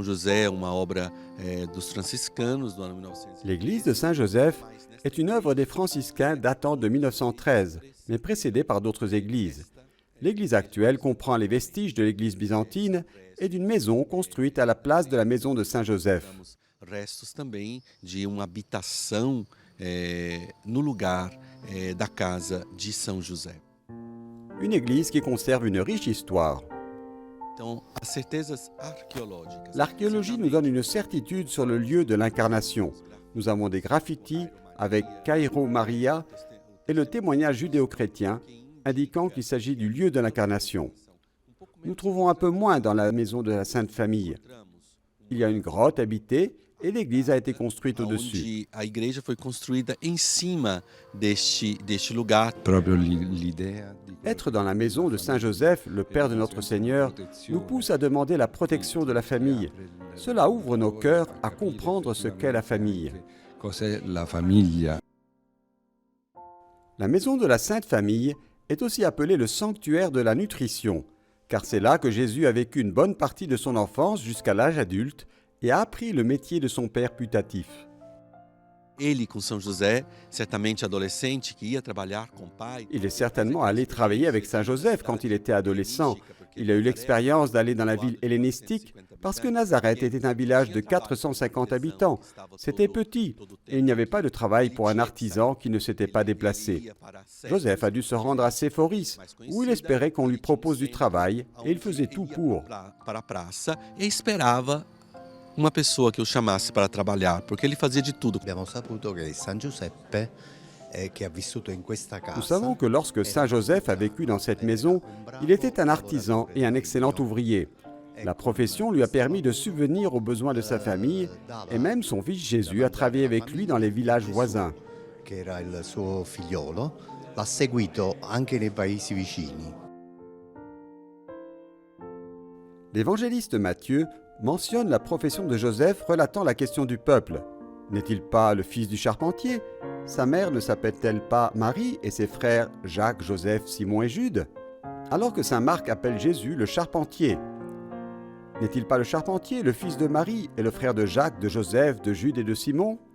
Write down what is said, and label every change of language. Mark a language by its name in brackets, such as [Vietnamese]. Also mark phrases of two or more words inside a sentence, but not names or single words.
[French] de Saint-Joseph est une œuvre des franciscains datant de 1913, mais précédée par d'autres églises. L'église actuelle comprend les vestiges de l'église byzantine et d'une maison construite à la place de la maison de Saint-Joseph. [Portuguese] Restos também de uma habitação no lugar da casa de São José. [French] Une église qui conserve une riche histoire. L'archéologie nous donne une certitude sur le lieu de l'incarnation. Nous avons des graffitis avec Cairo Maria et le témoignage judéo-chrétien indiquant qu'il s'agit du lieu de l'incarnation. Nous trouvons un peu moins dans la maison de la Sainte Famille. Il y a une grotte habitée et l'église a été construite au-dessus. [Portuguese] Onde a igreja foi construída em cima deste lugar. [French] Être dans la maison de Saint Joseph, le Père de notre Seigneur, nous pousse à demander la protection de la famille. Cela ouvre nos cœurs à comprendre ce qu'est la famille. La maison de la Sainte Famille est aussi appelée le sanctuaire de la nutrition, car c'est là que Jésus a vécu une bonne partie de son enfance jusqu'à l'âge adulte et a appris le métier de son père putatif. [Portuguese] Ele com São José, certamente adolescente, que ia trabalhar com o pai. [French] Il est certainement allé travailler avec Saint Joseph quand il était adolescent. Il a eu l'expérience d'aller dans la ville hellénistique parce que Nazareth était un village de 450 habitants. C'était petit et il n'y avait pas de travail pour un artisan qui ne s'était pas déplacé. Joseph a dû se rendre à Séphoris, où il espérait qu'on lui propose du travail et il faisait tout pour. [Portuguese] Para a praça e esperava uma pessoa que o chamasse para trabalhar, porque ele fazia de tudo. [Italian] Abbiamo saputo che San Giuseppe, che ha vissuto in questa casa, [French] Nous savons que lorsque Saint Joseph a vécu dans cette maison, il était un artisan et un excellent ouvrier. La profession lui a permis de subvenir aux besoins de sa famille et même son fils Jésus a travaillé avec lui dans les villages voisins. [Italian] che era il suo figliolo, l'ha seguito anche nei paesi vicini. [French] L'évangéliste Matthieu mentionne la profession de Joseph relatant la question du peuple. N'est-il pas le fils du charpentier? Sa mère ne s'appelle-t-elle pas Marie et ses frères Jacques, Joseph, Simon et Jude? Alors que saint Marc appelle Jésus le charpentier. N'est-il pas le charpentier, le fils de Marie et le frère de Jacques, de Joseph, de Jude et de Simon?